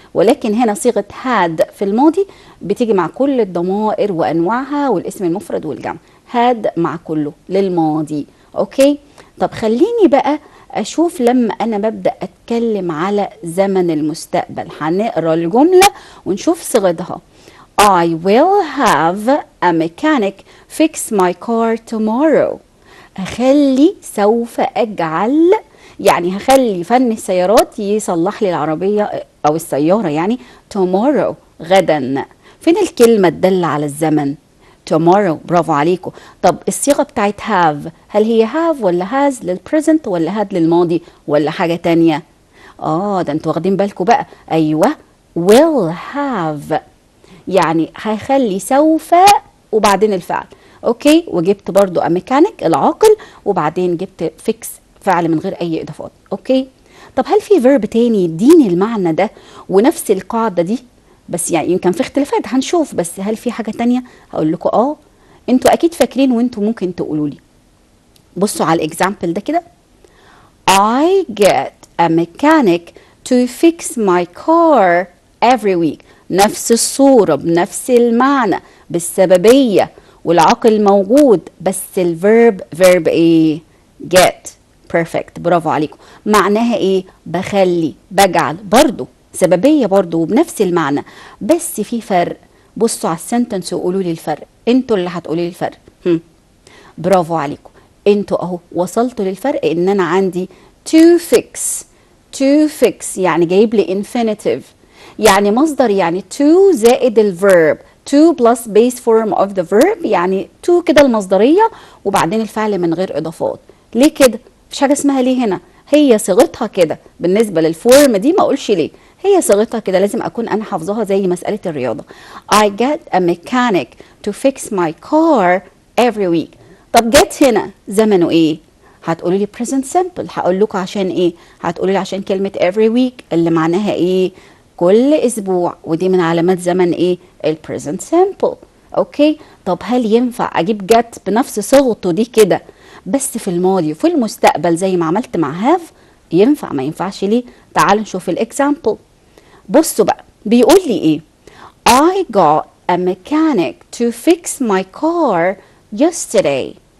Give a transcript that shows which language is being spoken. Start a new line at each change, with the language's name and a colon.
Arabic: ولكن هنا صيغه had في الماضي بتيجي مع كل الضمائر وانواعها والاسم المفرد والجمع. had مع كله للماضي. اوكي، طب خليني بقى اشوف لما انا ببدا اتكلم على زمن المستقبل. هنقرا الجمله ونشوف صيغتها.
English: I will have a mechanic fix my car tomorrow.
Arabic: أخلي، سوف أجعل يعني هخلي فن السيارات يصلح لي العربية أو السيارة يعني tomorrow غدا. فين الكلمة تدل على الزمن؟ tomorrow. برافو عليكم. طب الصيغة بتاعت have، هل هي have ولا has للبريزنت ولا had للماضي ولا حاجة تانية؟ ده انتوا واخدين بالكم بقى. ايوه will have، يعني هيخلي سوف وبعدين الفعل. اوكي، وجبت برضو a mechanic العاقل وبعدين جبت fix فعل من غير اي اضافات. اوكي، طب هل في فيرب تاني يديني المعنى ده ونفس القاعدة دي؟ بس يعني يمكن في اختلافات هنشوف، بس هل في حاجة تانية؟ هقول لكم انتوا اكيد فاكرين وانتوا ممكن تقولوا لي. بصوا على الاكزامبل ده كده.
English: I get a mechanic to fix my car every week.
Arabic: نفس الصورة بنفس المعنى بالسببية والعقل موجود، بس الفيرب فيرب ايه؟ get. perfect. برافو عليكم. معناها ايه؟ بخلي، بجعل، برضو سببية برضو وبنفس المعنى، بس في فرق. بصوا على السنتنس وقولوا لي الفرق، انتوا اللي هتقولوا لي الفرق. برافو عليكم، انتوا اهو وصلتوا للفرق. ان انا عندي to fix. to fix يعني جايب لي infinitive، يعني مصدر، يعني to زائد الverb.
English: to plus base form of the verb،
Arabic: يعني to كده المصدرية وبعدين الفعل من غير اضافات. ليه كده؟ مفيش حاجة اسمها ليه هنا، هي صيغتها كده. بالنسبة للفورم دي ما اقولش ليه، هي صيغتها كده، لازم اكون انا حافظاها زي مسألة الرياضة.
English: I get a mechanic to fix my car every week.
Arabic: طب جت هنا زمنه ايه؟ هتقولوا لي present simple. هقول لكم عشان ايه؟ هتقولوا لي عشان كلمة every week اللي معناها ايه؟ كل اسبوع، ودي من علامات زمن ايه؟ البريزنت سامبل. اوكي، طب هل ينفع اجيب جت بنفس صيغته دي كده بس في الماضي وفي المستقبل زي ما عملت مع هاف؟ ينفع ما ينفعش ليه؟ تعالوا نشوف الاكزامبل. بصوا بقى بيقول لي ايه.
English: I got a mechanic to fix my car yesterday.